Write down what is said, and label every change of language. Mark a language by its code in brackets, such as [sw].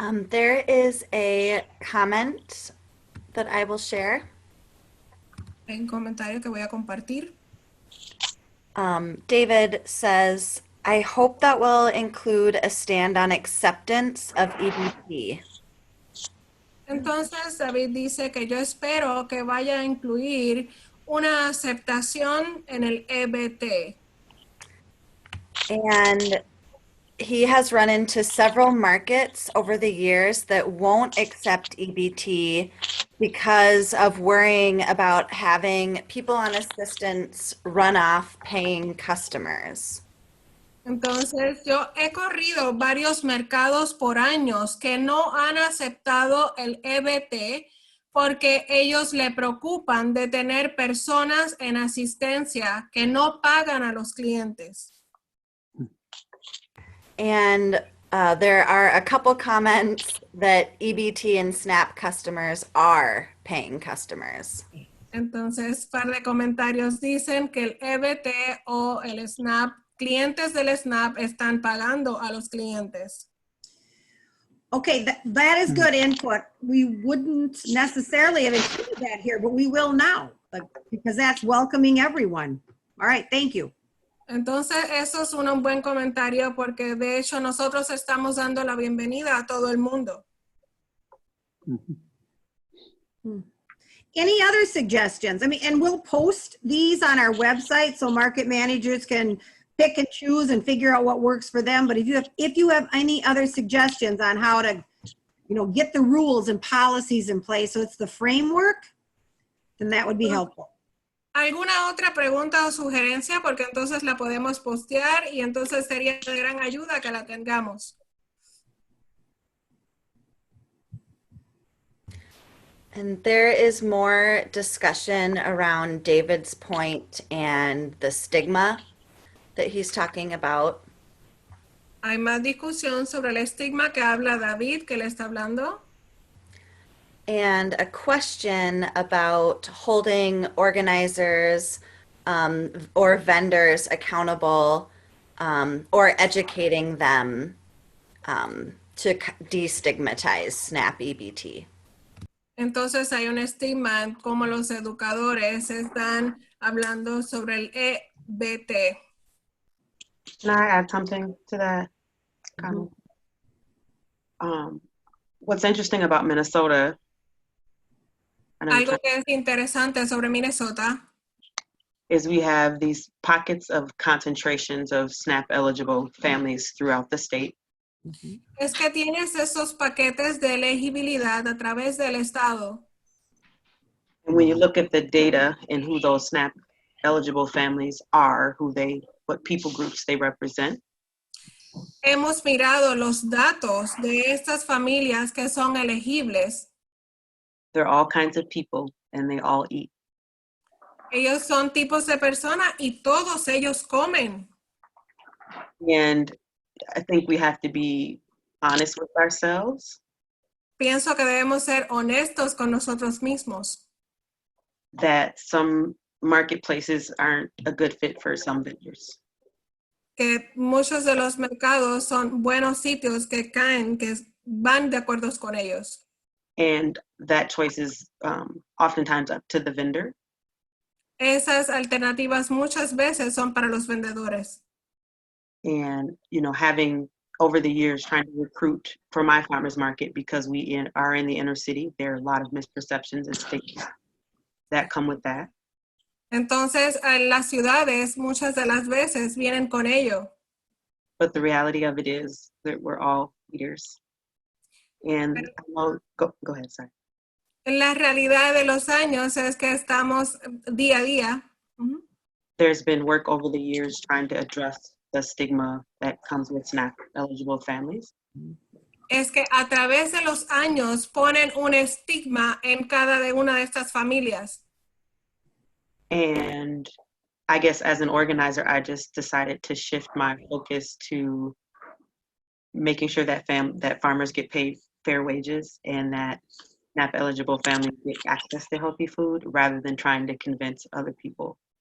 [en] There is a comment that I will share. [es] Hay un comentario que voy a compartir. [en] David says, I hope that will include a stand on acceptance of EBT. [es] Entonces David dice que yo espero que vaya a incluir una aceptación en el EBT. [en] And he has run into several markets over the years that won't accept EBT because of worrying about having people on assistance run off paying customers. [es] Entonces yo he corrido varios mercados por años que no han aceptado el EBT porque ellos le preocupan de tener personas en asistencia que no pagan a los clientes. [en] And there are a couple comments that EBT and SNAP customers are paying customers. [es] Entonces, par de comentarios dicen que el EBT o el SNAP, clientes del SNAP están pagando a los clientes. [en] Okay, that is good input. We wouldn't necessarily have included that here, but we will now, because that's welcoming everyone. All right, thank you. [es] Entonces, eso es un buen comentario porque de hecho nosotros estamos dando la bienvenida a todo el mundo. [en] Any other suggestions? I mean, and we'll post these on our website so market managers can pick and choose and figure out what works for them. But if you have any other suggestions on how to, get the rules and policies in place, so it's the framework, then that would be helpful. [es] ¿Alguna otra pregunta o sugerencia? Porque entonces la podemos postear y entonces sería de gran ayuda que la tengamos. [en] And there is more discussion around David's point and the stigma that he's talking about. [es] Hay más discusión sobre el estigma que habla David, que le está hablando. [en] And a question about holding organizers or vendors accountable or educating them to destigmatize SNAP EBT. [es] Entonces hay un estigma en cómo los educadores están hablando sobre el EBT. [en] Can I add something to that comment? What's interesting about Minnesota, [es] Algo que es interesante sobre Minnesota [en] is we have these pockets of concentrations of SNAP eligible families throughout the state. [es] es que tienes esos paquetes de elegibilidad a través del estado. [en] And when you look at the data and who those SNAP eligible families are, what people groups they represent, [es] Hemos mirado los datos de estas familias que son elegibles. [en] they're all kinds of people and they all eat. [es] Ellos son tipos de personas y todos ellos comen. [en] And I think we have to be honest with ourselves [es] Pienso que debemos ser honestos con nosotros mismos. [en] that some marketplaces aren't a good fit for some vendors. [es] Que muchos de los mercados son buenos sitios que caen, que van de acuerdo con ellos. [en] And that choice is oftentimes up to the vendor. [es] Esas alternativas muchas veces son para los vendedores. [en] And, having over the years trying to recruit for my farmer's market because we are in the inner city, there are a lot of misperceptions and stigmas that come with that. [es] Entonces, las ciudades muchas de las veces vienen con ello. [en] But the reality of it is that we're all eaters. And go ahead, sorry. [es] La realidad de los años es que estamos día a día. [en] There's been work over the years trying to address the stigma that comes with SNAP eligible families. [es] Es que a través de los años ponen un estigma en cada una de estas familias. [en] And I guess as an organizer, I just decided to shift my focus to making sure that that farmers get paid fair wages and that SNAP eligible families get access to healthy food rather than trying to convince other people.